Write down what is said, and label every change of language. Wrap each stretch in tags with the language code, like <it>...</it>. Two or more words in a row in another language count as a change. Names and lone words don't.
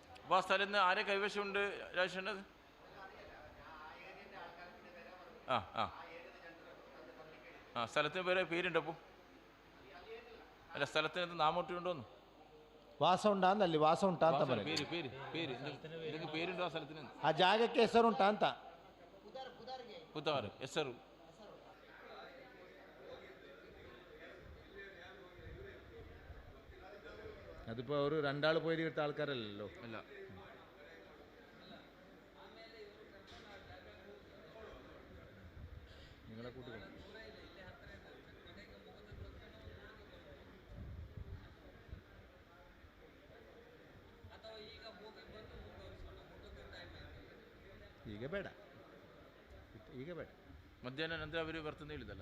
<ml>അപ്പോൾ ആ സ്ഥലത്ത് നിന്ന് ആരെ കൈവശമുണ്ട് രാജേഷേണ്ടത്? ആ ആ ആ സ്ഥലത്തിന് പേരുണ്ട് അപ്പോൾ? അല്ല സ്ഥലത്തിന് നാമോട്ടുണ്ടോന്ന്?</ml> <kn>ವಾಸ ಉಂಟಾ ಅಂದಲ್ಲಿ ವಾಸ ಉಂಟಾ ಅಂತ ಬರೀ</kn> <ml>ಇದಕ್ಕೆ പേരുണ്ടോ ಆ സ്ഥലത്തിന്?</ml> <kn>ಆ ಜಾಗಕ್ಕೆ ಹೆಸರುಂಟಾ ಅಂತ. പുതാറ് ಹೆಸರು</kn> <ml>അതിപ്പോൾ ഒരു രണ്ടാൾ പോയി എടുത്ത ആൾക്കാരല്ലല്ലോ. അല്ല. നിങ്ങളെ കൂട്ടുകൾ</ml> <kn>ಈಗ ಬೇಡ, ಈಗ ಬೇಡ. ಮಧ್ಯಾಹ್ನ ನಂತರ ಅವರು ಬರ್ತಂತ ಹೇಳಿದಲ್ಲ</kn>